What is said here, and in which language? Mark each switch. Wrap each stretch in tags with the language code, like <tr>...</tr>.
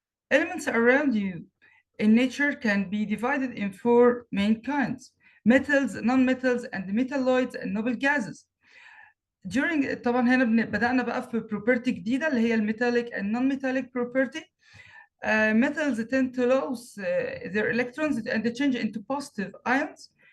<en>Elements around you in nature can be divided in 4 main kinds: metals, non-metals, and metalloids, and noble gases.</en> <ar>طبعا هنا بدأنا بقى في property جديدة اللي هي الميتاليك</ar> <en>and non-metallic property. Metals tend to lose their electrons and they change into positive ions.</en>